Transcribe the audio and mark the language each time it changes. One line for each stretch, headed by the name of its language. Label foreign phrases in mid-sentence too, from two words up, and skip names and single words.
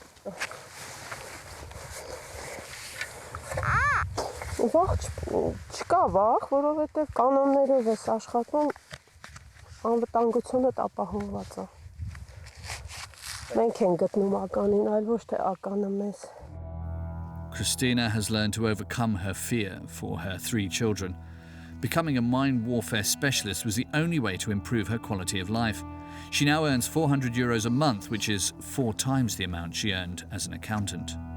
Armenian: Վաղ չկա վաղ, որովհետև կանոններով ես աշխատում, անվտանգությունը ապահովված է։ Մենք ենք գտնում ականին, այլ ոչ թե ականը մեզ։
English: Christina has learned to overcome her fear for her 3 children. Becoming a mine warfare specialist was the only way to improve her quality of life. She now earns €400 a month, which is 4 times the amount she earned as an accountant.